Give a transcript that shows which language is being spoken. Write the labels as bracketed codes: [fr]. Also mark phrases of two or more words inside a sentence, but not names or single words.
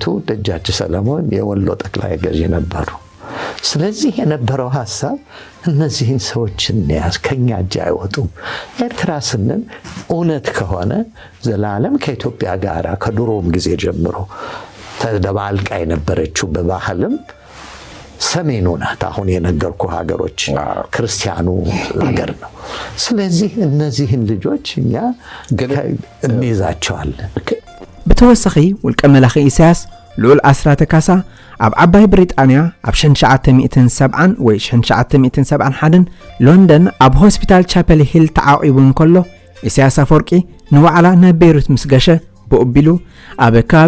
[am] ደጃች ሰለሞን የወሎ ጠቅላይ ገዢ ነበሩ። ስለዚህ የነበረው ሐሳብ እነዚህን ሰዎችን ያዝ ከኛ እጅ አይወጡም። ኤርትራ ስንል እውነት ከሆነ ዘላለም ከኢትዮጵያ ጋር ከድሮም ጊዜ ጀምሮ ተደባልቃ የነበረችው በባህልም ሰሜኑ ናት። አሁን የነገርኩ ሀገሮች ክርስቲያኑ ሀገር ነው። ስለዚህ እነዚህን ልጆች እኛ እንይዛቸዋለን። [ti] ብተወሰኺ ውልቀ መላኺ ኢሳያስ ልዑል አስራተ ካሳ ኣብ ዓባይ ብሪጣንያ ኣብ 1970 ወይ 1971 ሎንደን ኣብ ሆስፒታል ቻፐል ሂል ተዓቂቡ እንከሎ ኢሳያስ አፈወርቂ ንዋዕላ ናብ ቤይሩት ምስ ገሸ ብቕቢሉ ኣብ ከባቢ